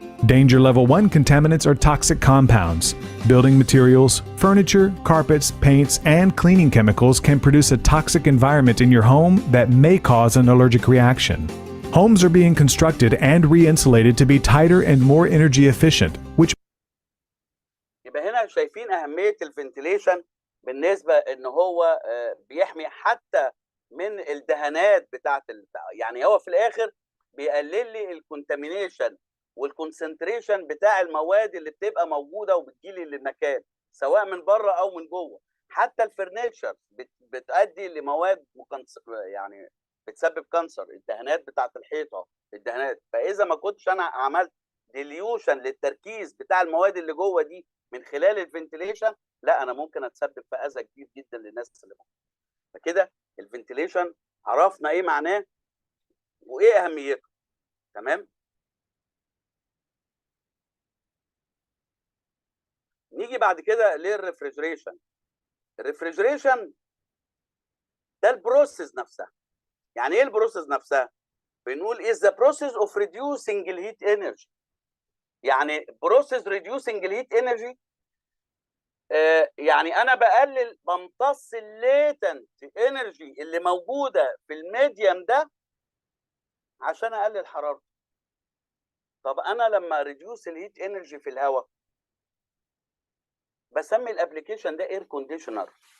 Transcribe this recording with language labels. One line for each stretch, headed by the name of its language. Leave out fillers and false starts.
English: Danger level 1 contaminants are toxic compounds. Building materials, furniture, carpets, paints, and cleaning chemicals can produce a toxic environment in your home that may cause an allergic reaction. Homes are being constructed and re-insulated to be tighter and more energy efficient, which
Arabic: يبقى هنا شايفين أهمية الفنتيليشن بالنسبة إن هو بيحمي حتى من الدهانات بتاعة يعني هو في الآخر بيقلل لي الكونتامينيشن والكونسنتريشن بتاع المواد اللي بتبقى موجودة وبتجيلي للمكان سواء من بره أو من جوه. حتى الفرنيتشر بتؤدي لمواد يعني بتسبب كانسر، الدهانات بتاعة الحيطة، الدهانات. فإذا ما كنتش أنا عملت ديليوشن للتركيز بتاع المواد اللي جوه دي من خلال الفنتيليشن، لا انا ممكن اتسبب في اذى كبير جدا للناس اللي موجوده. فكده الفنتيليشن عرفنا ايه معناه وايه اهميته. تمام. نيجي بعد كده للريفريجريشن. الريفريجريشن ده البروسيس نفسها. يعني ايه البروسيس نفسها؟ بنقول
English: is the process of reducing the heat energy.
Arabic: يعني
English: process reducing the heat energy
Arabic: يعني انا بمتص الليتنت انرجي اللي موجوده في الميديم ده عشان اقلل حرارته. طب انا لما ريديوس الهيت انرجي في الهواء بسمي الابلكيشن ده اير كونديشنر.